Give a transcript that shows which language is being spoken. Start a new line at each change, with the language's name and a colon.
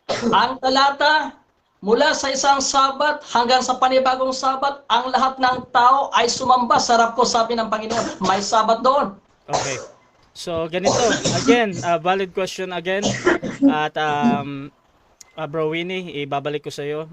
Filipino: Ang talata, mula sa isang Sabat hanggang sa panibagong Sabat, ang lahat ng tao ay sumamba sa harap ko, sabi ng Panginoon. May Sabat doon. Okay. So, ganito.
English: Again, valid question again.
Filipino: At, Bro Winnie, ibabalik ko sa iyo.